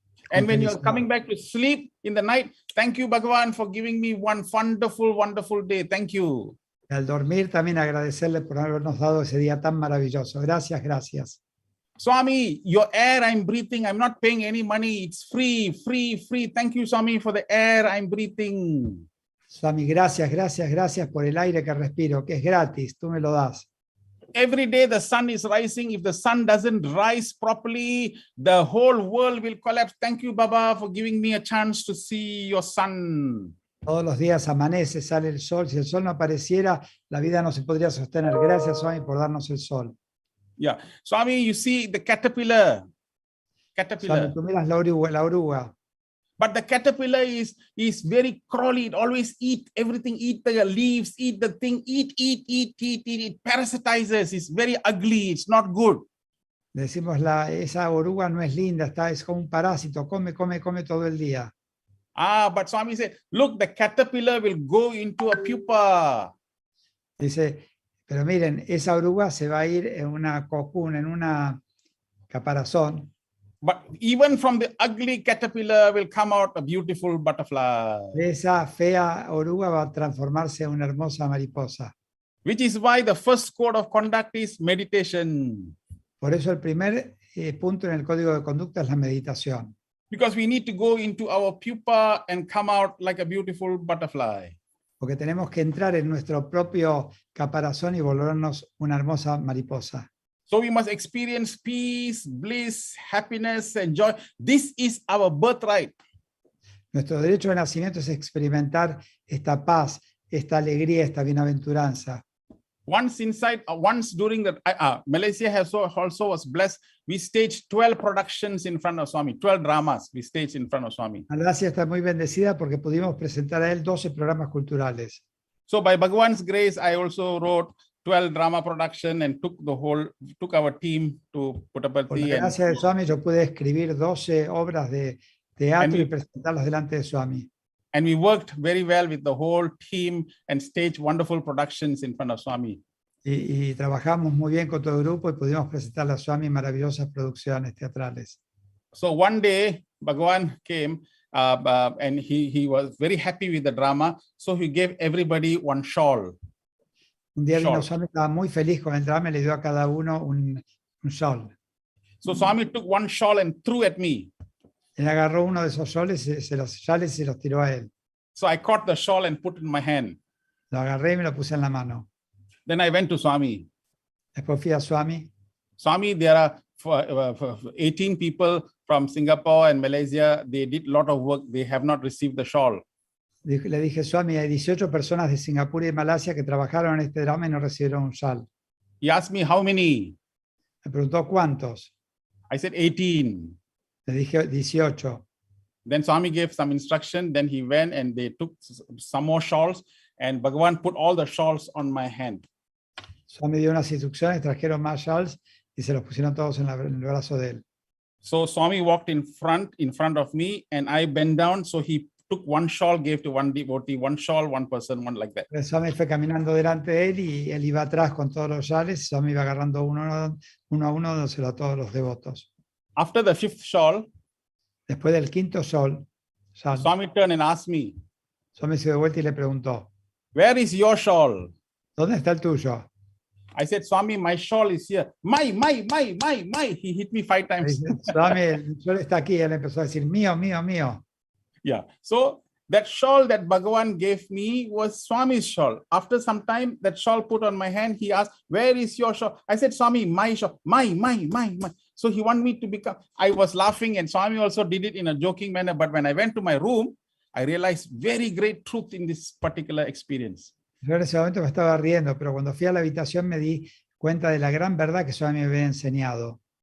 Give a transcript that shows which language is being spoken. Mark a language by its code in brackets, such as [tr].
[en] And when you're coming back to sleep in the night, thank you, Bhagavan, for giving me one wonderful, wonderful day. Thank you. [es] Y al dormir también agradecerle por habernos dado ese día tan maravilloso. Gracias, gracias. [en] Swami, your air I'm breathing, I'm not paying any money. It's free, free, free. Thank you, Swami, for the air I'm breathing. [es] Swami, gracias, gracias, gracias por el aire que respiro, que es gratis, tú me lo das. [en] Every day the sun is rising. If the sun doesn't rise properly, the whole world will collapse. Thank you, Baba, for giving me a chance to see your sun. [es] Todos los días amanece, sale el sol. Si el sol no apareciera, la vida no se podría sostener. Gracias, Swami, por darnos el sol. [en] Yeah. Swami, you see the caterpillar. [es] Swami, tú miras la oruga. [en] But the caterpillar is very crawly. It always eat everything, eat the leaves, eat the thing, eat. It parasitizes. It's very ugly. It's not good. [es] Decimos, esa oruga no es linda, es como un parásito, come todo el día. [en] But Swami said, look, the caterpillar will go into a pupa. [es] Dice, pero miren, esa oruga se va a ir en una cocoon, en una caparazón. [en] But even from the ugly caterpillar will come out a beautiful butterfly. [es] Esa fea oruga va a transformarse en una hermosa mariposa. [en] Which is why the first code of conduct is meditation. [es] Por eso el primer punto en el código de conducta es la meditación. [en] Because we need to go into our pupa and come out like a beautiful butterfly. [es] Porque tenemos que entrar en nuestro propio caparazón y volvernos una hermosa mariposa. [en] So we must experience peace, bliss, happiness, and joy. This is our birthright. [es] Nuestro derecho de nacimiento es experimentar esta paz, esta alegría, esta bienaventuranza. [en] Once during the Malaysia also was blessed. We staged 12 productions in front of Swami, 12 dramas we staged in front of Swami. [es] Malasia está muy bendecida porque pudimos presentar a él 12 programas culturales. [en] So by Bhagavan's grace, I also wrote 12 drama production and took our team to Puttaparthi. [es] Por la gracia de Swami yo pude escribir 12 obras de teatro y presentarlas delante de Swami. [en] And we worked very well with the whole team and staged wonderful productions in front of Swami. [es] Y trabajamos muy bien con todo el grupo y pudimos presentarle a Swami maravillosas producciones teatrales. [en] So one day, Bhagavan came and he was very happy with the drama. So he gave everybody one shawl. [es] Un día vino Swami, estaba muy feliz con el drama y le dio a cada uno un shawl. [en] So Swami took one shawl and threw at me. [es] Él agarró uno de esos shawls y se los tiró a él. [en] So I caught the shawl and put it in my hand. [es] Lo agarré y me lo puse en la mano. [en] Then I went to Swami. [es] Después fui a Swami. [en] Swami, there are 18 people from Singapore and Malaysia. They did a lot of work. They have not received the shawl. [es] Le dije, Swami, hay 18 personas de Singapur y de Malasia que trabajaron en este drama y no recibieron un shawl. [en] He asked me, how many? [es] Me preguntó cuántos. [en] I said 18. [es] Le dije 18. [en] Then Swami gave some instruction. Then he went and they took some more shawls and Bhagavan put all the shawls on my hand. [es] Swami dio unas instrucciones, trajeron más shawls y se los pusieron todos en el brazo de él. [en] So Swami walked in front of me and I bent down. So he took one shawl, gave to one devotee, one shawl, one person, one like that. [es] El Swami fue caminando delante de él y él iba atrás con todos los shawls y Swami iba agarrando uno a uno, dándoselo a todos los devotos. [en] After the fifth shawl, [es] después del quinto shawl, [en] Swami turned and asked me, [es] Swami se dio vuelta y le preguntó, [en] where is your shawl? [es] ¿dónde está el tuyo? [en] I said, Swami, my shawl is here. My. He hit me 5 times. [es] Swami, el shawl está aquí. Él empezó a decir, mío. [en] Yeah. So That shawl that Bhagavan gave me was Swami's shawl. After some time, that shawl put on my hand, he asked, where is your shawl? I said, Swami, my shawl, my. So he wanted me to become, I was laughing, and Swami also did it in a joking manner. But when I went to my room, I realized very great truth in this particular experience. [es] Yo en ese momento me estaba riendo, pero cuando fui a la habitación me di cuenta de la gran verdad que Swami me había enseñado.